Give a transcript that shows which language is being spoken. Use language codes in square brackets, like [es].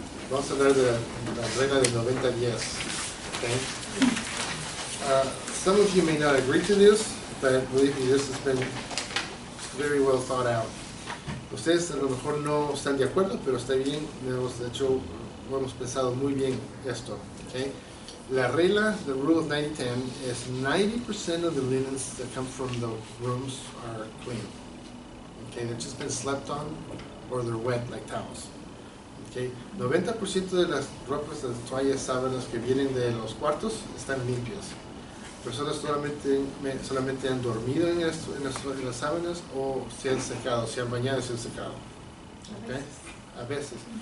[es] Vamos a hablar de la regla de 90-10. [en] Okay? Some of you may not agree to this, but believe me, this has been very well thought out. [es] Ustedes a lo mejor no están de acuerdo, pero está bien. De hecho, hemos pensado muy bien esto. [en] Okay? [es] La regla, [en] the rule of 90-10, is 90% of the linens that come from the rooms are clean. Okay, they've just been slept on or they're wet like towels. [es] Okay, 90% de las ropas, de las toallas, sábanas que vienen de los cuartos están limpias. Personas solamente han dormido en las sábanas o se han secado, se han bañado y se han secado. Okay? A veces.